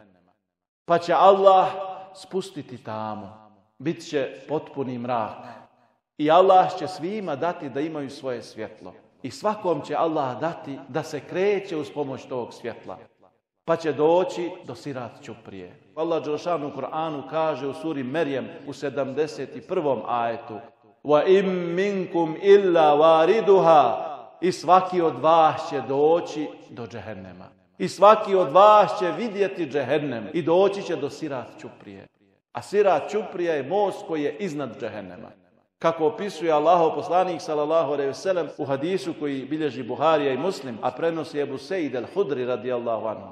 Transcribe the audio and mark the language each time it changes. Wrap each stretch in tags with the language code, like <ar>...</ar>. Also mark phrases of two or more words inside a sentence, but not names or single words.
<bs>Pa će Allah spustiti tamo, bit će potpuni mrak i Allah će svima dati da imaju svoje svjetlo. I svakom će Allah dati da se kreće uz pomoć tog svjetla. Pa će doći do Sirat Ćuprije. Allah dželešanu u Kur'anu kaže u suri Merjem u 71. ajetu:</bs> <ar>وَإِمْ مِنْكُمْ إِلَّا وَارِدُهَا.</ar> <bs>I svaki od vas će doći do Džehennema. I svaki od vas će vidjeti Džehennem i doći će do Sirat Ćuprije. A Sirat Ćuprija je most koji je iznad Džehennema. Kako opisuje Allahov poslanik</bs> <ar>صلى الله عليه وسلم</ar> <bs>u hadisu koji bilježi Buharija i Muslim, a prenosi Ebu Sejd el-Hudri</bs> <ar>رضي الله عنه.</ar>